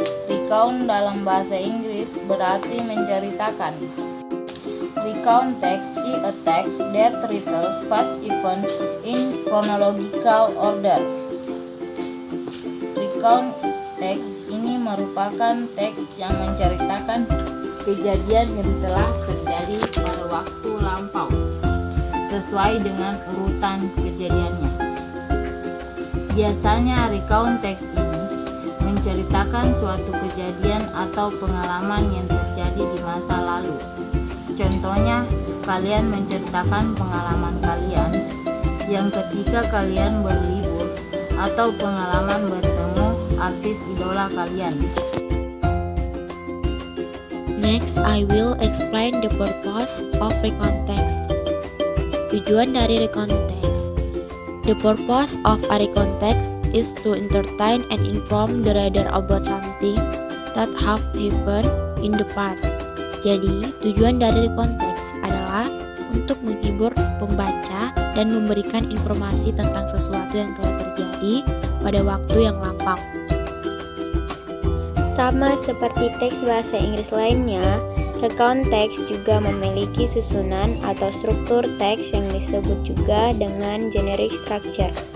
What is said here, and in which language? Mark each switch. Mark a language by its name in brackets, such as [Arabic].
[Indonesian] Recount dalam bahasa Inggris berarti menceritakan. [English] Recount text is a text that retells past events in chronological order. [Indonesian] Recount text ini merupakan teks yang menceritakan kejadian yang telah terjadi pada waktu lampau sesuai dengan urutan kejadiannya. Biasanya recount text ini menceritakan suatu kejadian atau pengalaman yang terjadi di masa lalu. Contohnya, kalian menceritakan pengalaman kalian yang ketika kalian berlibur atau pengalaman bertemu artis idola kalian. [English] Next, I will explain the purpose of recount text. [Indonesian] Tujuan dari recount text. [English] The purpose of a recount text is to entertain and inform the reader about something that have happened in the past. [Indonesian] Jadi, tujuan dari recount text adalah untuk menghibur pembaca dan memberikan informasi tentang sesuatu yang telah terjadi pada waktu yang lampau. Sama seperti teks bahasa Inggris lainnya, recount text juga memiliki susunan atau struktur teks yang disebut juga dengan generic structure.